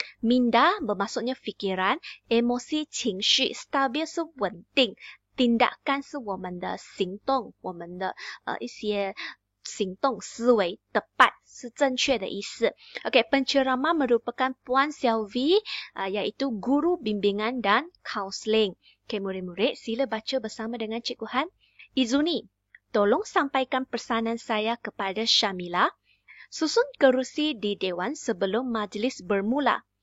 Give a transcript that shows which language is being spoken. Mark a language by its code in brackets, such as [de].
[ms] Minda bermaksudnya fikiran, emosi 情绪 stabil 是稳定 [zh] tindakan 是我们的行动，我们的一些行动思维 tepat 是正确的意思。 [ms] Okey, penceramah merupakan Puan Selvi iaitu guru bimbingan dan kaunseling. Okey, murid-murid sila baca bersama dengan Cikgu Han. Izuni, tolong sampaikan pesanan saya kepada Syamila. Susun kerusi di dewan sebelum majlis bermula.